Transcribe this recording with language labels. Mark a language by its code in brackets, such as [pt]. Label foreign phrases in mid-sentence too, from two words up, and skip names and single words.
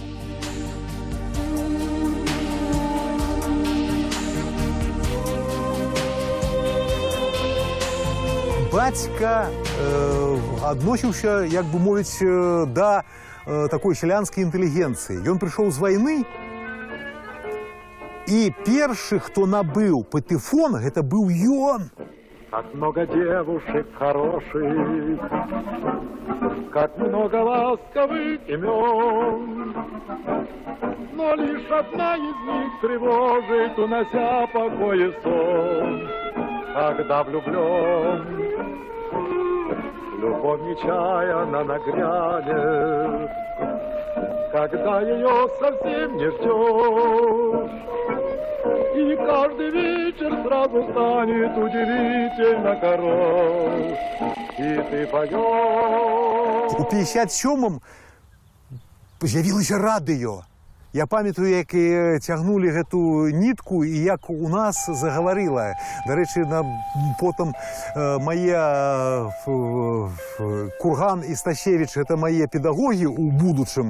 [be] Бацька адносіўся, як бы мовіць, да такой сялянскай інтэлігенцыі. Ён прыйшоў з вайны, і першы, хто набыў патэфон, гэта быў ён. [ru] Как много девушек хороших, как много ласковых имен, но лишь одна из них тревожит, унося покой и сон. Когда влюблен, любовь нечаянно нагрянет, когда ее совсем не ждешь. И каждый вечер сразу станет удивительно хорош. И ты поешь. [be] У 57-м з'явілася радыё. Я памятаю, як цягнулі гэту нітку і як у нас загаварыла. Дарэчы, потым мае Курган і Стасевіч, гэта мае педагогі ў будучым.